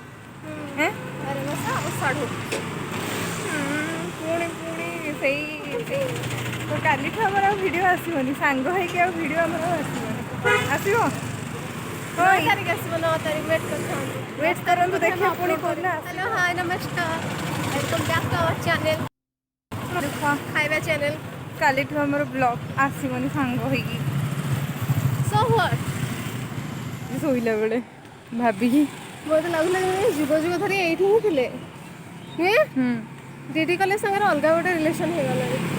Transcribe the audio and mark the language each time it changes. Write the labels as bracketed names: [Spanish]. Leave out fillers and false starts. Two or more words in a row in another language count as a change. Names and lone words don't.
[Odia] ପୁଣି ପୁଣି ସେଇ ତ କାଲିଠୁ ଆମର ଆଉ ଭିଡ଼ିଓ ଆସିବନି। ସାଙ୍ଗ ହେଇକି ଆଉ ଭିଡ଼ିଓ ଆମର ଆଉ ଆସିବନି। ଆସିବ? 9 ତାରିଖ ଆସିବ। 9 ତାରିଖ ୱେଟ୍ କରିଥାନ୍ତୁ। ୱେଟ୍ କରନ୍ତୁ, ଦେଖିବା ପୁଣି କୋଉଦିନ [English] Hello hi namaskar, welcome back to our channel, [Odia] खाଇବା ଚ୍ୟାନେଲ। କାଲିଠୁ ଆମର ବ୍ଲଗ୍ ଆସିବନି ସାଙ୍ଗ ହେଇକି। [English] So what? [Odia] ଶୋଇଲା ବେଳେ ଭାବିକି ମୋତେ ଲାଗୁଥିଲା ଯୁଗ ଯୁଗ ଧରି ଏଇଠି ହିଁ ଥିଲେ। ଦିଦି କଲେଜ ସାଙ୍ଗରେ ଅଲଗା ଗୋଟେ ରିଲେସନ୍ ହେଇଗଲାଣି।